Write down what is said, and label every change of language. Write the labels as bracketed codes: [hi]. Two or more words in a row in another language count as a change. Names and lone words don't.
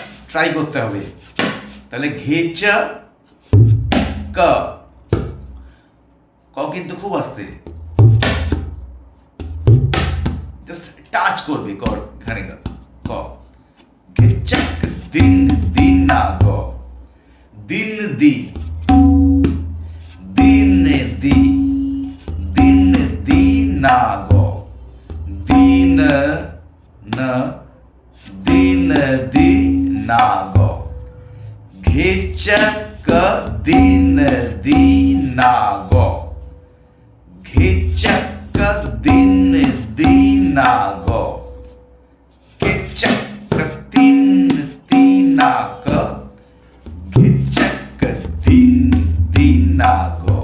[bn] ট্রাই করতে হবে। তাহলে ঘেচা ক, ক কিন্তু খুব আস্তে, [en] just touch [bn] করবে ক এখানে ক। ঘেচাক দিন দিন না গ, দিন দি দিন দি দিন দি না গ, দিন না দিন দি না গ। ঘেচক দিন দি না গ, ঘেচক দিন দি না গ। ঘেচক তিন তিন না গ, ঘেচক দিন দিন না গ।